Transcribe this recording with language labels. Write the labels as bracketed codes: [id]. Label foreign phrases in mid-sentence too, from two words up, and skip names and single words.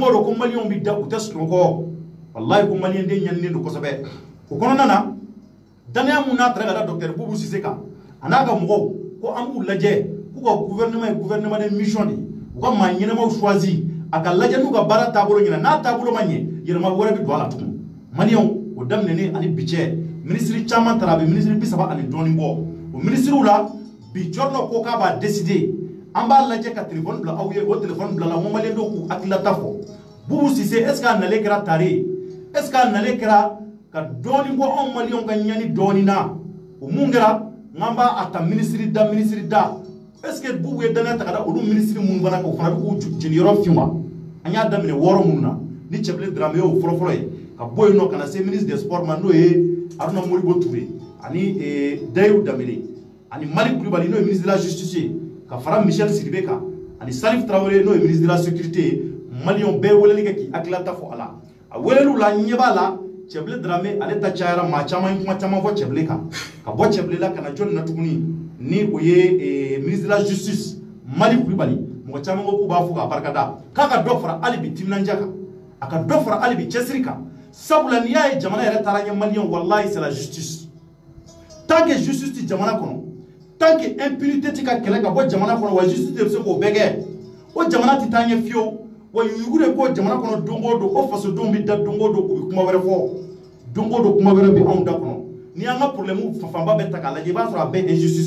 [bm] o don ko maliyɛnw bɛ da u tɛ sunɔgɔ wallahi ko maliyɛnden ɲaninen don kosɛbɛ o kɔnɔna na danaya mun n'a tara ka da Docteur Bubu Sise kan a n'a ka mɔgɔw ko an b'u lajɛ k'u ka gouvernement ye [fr] gouvernement de mission [bm] de u ka maa ɲɛnamaw choisi a ka lajɛ n'u ka baara taabolo ɲɛna n'a taabolo ma ɲɛ yɛlɛma wɛrɛ bɛ don a la tugun maliyɛnw o daminɛnen ani bi cɛ ministre caman taara a bɛ ministre 30 ani dɔɔnin bɔ o ministrew la bi Jɔrnɔ ko k'a b'a décider an b'a lajɛ ka téléphone bila aw ye o téléphone bilala n ko maliyɛndenw k'u hakilinata fɔ Bubu Sise [fr] est ce que [bm] a nalen kɛra tare ye [fr] est ce que [bm] a nalen kɛra ka dɔɔnin bɔ anw maliyɛnw ka ɲani dɔɔnin na o mun kɛra n'an b'a a ta ministre da [fr] est ce que [bm] Bubu ye danaya ta ka da olu ministre minnu fana kan o fana bɛ k'u jeniyɔrɔ fin wa an y'a daminɛ wɔɔrɔ minnu na ni Cɛbilen Dramé y'o fɔlɔfɔlɔ ye ka bɔ yen nɔ ka na se [fr] ministre des sports [bm] ma n'o ye Haruna Moribo Touré ani Dayiru Danbele ani Mali Kulibali n'o ye [fr] ministre de la justice [bm] ye ka fara Michel Sidibé kan ani Salif Traoré n'o ye [fr] ministre de la sécurité [bm] ye maliyɛnw bɛɛ ye weleli kɛ k'i hakilinata fɔ a la a weleliw la n ɲɛ b'a la Cɛbilen Dramé ale ta cayara maa caman ye kuma caman fɔ Cɛbilen kan ka bɔ Cɛbilen la ka na jɔnni na tuguni ni o ye [fr] ministre de la justice [bm] Mali Kulibali mɔgɔ caman ko k'u b'a fɔ k'a barikada k'a ka dɔ fara hali bi timinandiya kan a ka dɔ fara hali bi cɛsiri kan sabula ni ya jamana yɛrɛ taara ɲɛ maliyɛn wallahi [fr] c'est la justice tant que justice [bm] ti jamana kɔnɔ [fr] tant que impunité [bm] ti ka kɛlɛ ka bɔ jamana kɔnɔ wa justice de bɛ se k'o bɛɛ kɛ o jamana ti taa ɲɛ fiyewu wa yugu de ko jamana kɔnɔ don o don o fasodenw bɛ da don o don u bɛ kuma wɛrɛ fɔ don o don kuma wɛrɛ bɛ anw da kɔnɔ ni an ka problème fanba bɛ ta k'a lajɛ i b'a sɔrɔ a bɛɛ injustice